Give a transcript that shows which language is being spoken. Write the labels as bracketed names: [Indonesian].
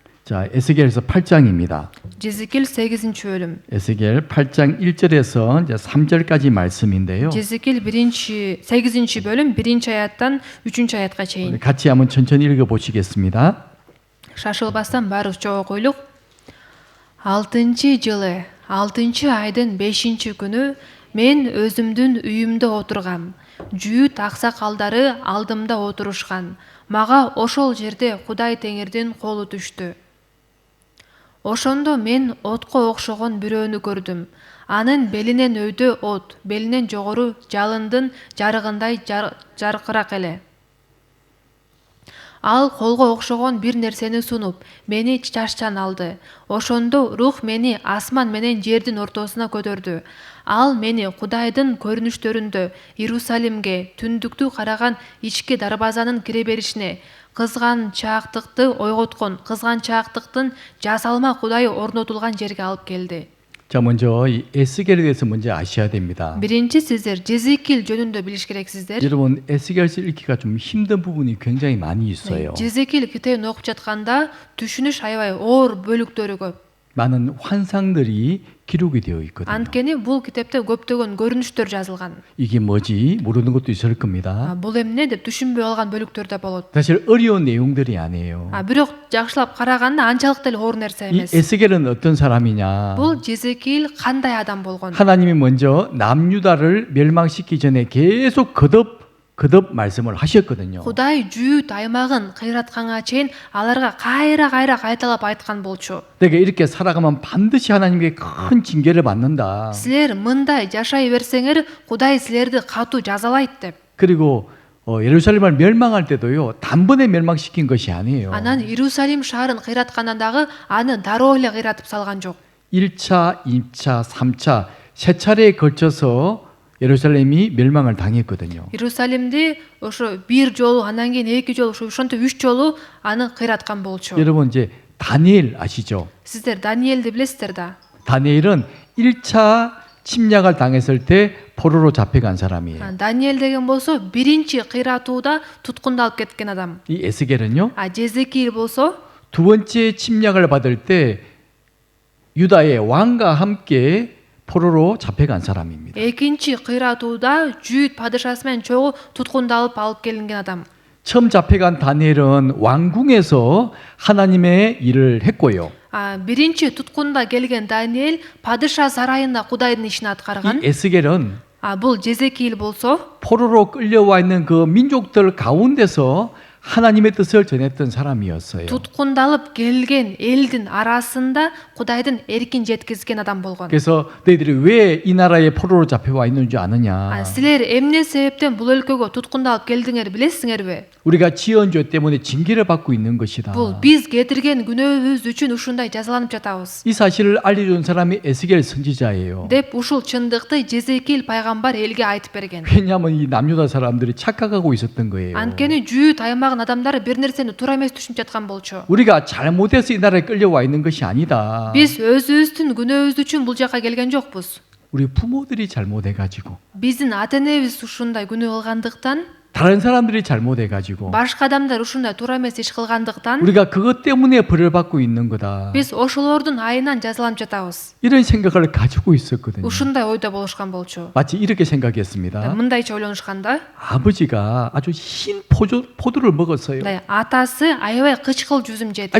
[Korean] 자, 에스겔에서 8장입니다. [Kyrgyz] Жезикил 8-бөлүм. [Korean] 에스겔 8장 1절에서 이제 3절까지 말씀인데요. [Kyrgyz] Жезикил 8-бөлүм 1-аяттан 3-аятка чейин. [Korean] 같이 한번 천천히 읽어 보시겠습니다. [Kyrgyz] Шашылбастан баары чогуу койлук. 6-жылы, 6-айдын 5-күнү мен өзүмдүн үйүмдө отургам. Жүйүт аксакалдары алдымда отурушкан. Мага ошол жерде Кудай Теңирдин колу түштү. Ошондо мен отко окшогон бирөөнү көрдүм. Анын белинен өйдө от, белинен жогору жалындын жарыгындай жаркырак эле. Ал колго окшогон бир нерсени сунуп, мени чачтан алды. Ошондо рух мени асман менен жердин ортосуна көтөрдү. Ал мени Кудайдын көрүнүштөрүндө Иерусалимге, түндүктү караган ички дарбазанын кире беришине, кызганчаактыкты ойготкон, кызганчаактыктын жасалма Кудай орнотулган жерге алып келди. [Korean] 자, 먼저 이 에스겔에 대해서 먼저 아셔야 됩니다. [Kyrgyz] Биринчи сиздер Жезикил жөнүндө билиш керексиздер. [Korean] 여러분, 에스겔서 읽기가 좀 힘든 부분이 굉장히 많이 있어요. [Kyrgyz] Жезикил китебин окуп жатканда түшүнүш аябай оор бөлүктөрү көп. [Korean] 많은 환상들이 기록이 되어 있거든요. [Kyrgyz] Анткени бул китепте көптөгөн көрүнүштөр жазылган. [Korean] 이게 뭐지? 모르는 것도 있을 겁니다. [Kyrgyz] Бул эмне деп түшүнбөй алган бөлүктөр да болот. 사실 어려운 내용들이 아니에요. Бирок жакшылап караганда анчалык деле оор нерсе 이 эмес. [Korean] 에스겔은 어떤 사람이냐? [Kyrgyz] Бул Жезикил кандай адам болгон? [Korean] 하나님이 먼저 남유다를 멸망시키기 전에 계속 거듭 말씀을 하셨거든요. [Kyrgyz] Кудай Жүйүт аймагын кыйратканга чейин аларга кайра кайталап айткан болчу. [Korean] 내가 이렇게 살아가면 반드시 하나님께 큰 징계를 받는다. [Kyrgyz] Силер мындай жашай берсеңер, Кудай силерди катуу жазалайт деп. [Korean] 그리고 예루살렘을 멸망할 때도요. 단번에 멸망시킨 것이 아니에요. [Kyrgyz] Анан Иерусалим шаарын кыйраткандан дагы аны дароо эле кыйратып салган жок. [Korean] 1차, 2차, 3차 세 차례에 걸쳐서 예루살렘이 멸망을 당했거든요. [Kyrgyz] Иерусалимди ошо бир жолу, андан кийин 2 жолу, ошентип 3 жолу аны кыйраткан болчу. [Korean] 여러분 이제 다니엘 아시죠? [Kazakh] Сіздер Даниэлді білесіздер да. [Korean] 다니엘은 1차 침략을 당했을 때 포로로 잡혀간 사람이에요. [Kyrgyz] Даниэль деген болсо биринчи кыйратууда туткундалып кеткен адам. [Korean] 이 에스겔은요. [Kyrgyz] Жезекил болсо [Korean] 두 번째 침략을 받을 때 유다의 왕과 함께 포로로 잡혀간 사람입니다. [Kyrgyz] экинчи кыйратууда Жүйүт падышасы менен чогуу туткундалып алып келинген адам. [Korean] 처음 잡혀간 다니엘은 왕궁에서 하나님의 일을 했고요. [Kyrgyz] Биринчи туткунда келген Даниэль падыша сарайында Кудайдын ишин 이 аткарган. [Korean] 에스겔은 [Kyrgyz] Бул Жезекил болсо [Korean] 포로로 끌려와 있는 그 민족들 가운데서 하나님의 뜻을 전했던 사람이었어요. [Kyrgyz] туткундалып келген элдин арасында Кудайдын эркин жеткизген адам болгон. [Korean] 그래서 너희들이 왜 이 나라에 포로로 잡혀와 있는 줄 아느냐? [Kyrgyz] Силер эмне себептен бул өлкөгө туткундалып келдиңер билесиңерби? [Korean] 우리가 지은 죄 때문에 징계를 받고 있는 것이다. [Kyrgyz] Бул биз кетирген күнөөбүз үчүн ушундай жазаланып жатабыз. [Korean] 이 사실을 알려준 사람이 에스겔 선지자예요. [Kyrgyz] деп ушул чындыкты Жезекил пайгамбар элге айтып берген. [Korean] 왜냐하면 이 남유다 사람들이 착각하고 있었던 거예요. [Kyrgyz] Анткени Жүйүт аймагынын адамдары бир нерсени туура эмес түшүнүп жаткан болчу. [Korean] 우리가 잘못해서 이 나라에 끌려와 있는 것이 아니다. [Kyrgyz] Биз өзүбүздүн күнөөбүз үчүн бул жака келген жокпуз. [Korean] 우리 부모들이 잘못해가지고 [Kyrgyz] Биздин ата энебиз ушундай күнөө кылгандыктан, [Korean] 다른 사람들이 잘못해가지고 [Kyrgyz] башка адамдар ушундай туура эмес иш кылгандыктан [Korean] 우리가 그것 때문에 벌을 받고 있는 거다. [Kyrgyz] биз ошолордун айынан жазаланып жатабыз. [Korean] 이런 생각을 가지고 있었거든요. [Kyrgyz] ушундай ойдо болушкан болчу. [Korean] 마치 이렇게 생각했습니다. [Kyrgyz] мындайча ойлонушканда, [Korean] 아버지가 아주 흰 포도를 먹었어요. [Kyrgyz] атасы аябай кычкыл жүзүм жеди.